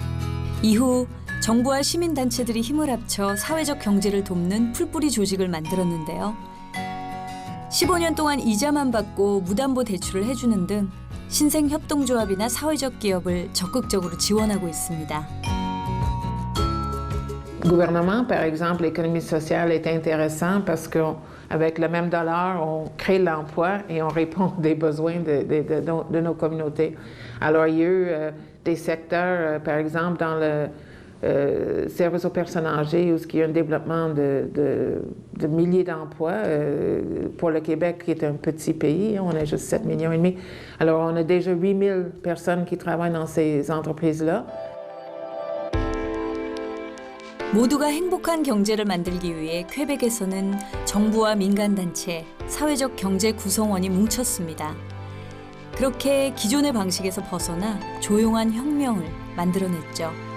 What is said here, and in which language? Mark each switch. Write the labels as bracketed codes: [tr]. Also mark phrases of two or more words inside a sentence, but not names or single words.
[ko] 이후 정부와 시민단체들이 힘을 합쳐 사회적 경제를 돕는 풀뿌리 조직을 만들었는데요. 15년 동안 이자만 받고 무담보 대출을 해주는 등 신생협동조합이나 사회적 기업을 적극적으로 지원하고 있습니다. [fr] Gouvernement, par exemple, l'économie sociale est intéressant parce qu'avec le même dollar, on crée l'emploi et on répond des besoins de nos communautés. Alors, il y a eu des secteurs, par exemple, dans le service aux personnes âgées, où il y a un développement de milliers d'emplois. Pour le Québec, qui est un petit pays, on a juste 7,5 millions. Alors, on a déjà 8 000 personnes qui travaillent dans ces entreprises-là. [ko] 모두가 행복한 경제를 만들기 위해 퀘벡에서는 정부와 민간단체, 사회적 경제 구성원이 뭉쳤습니다. 그렇게 기존의 방식에서 벗어나 조용한 혁명을 만들어냈죠.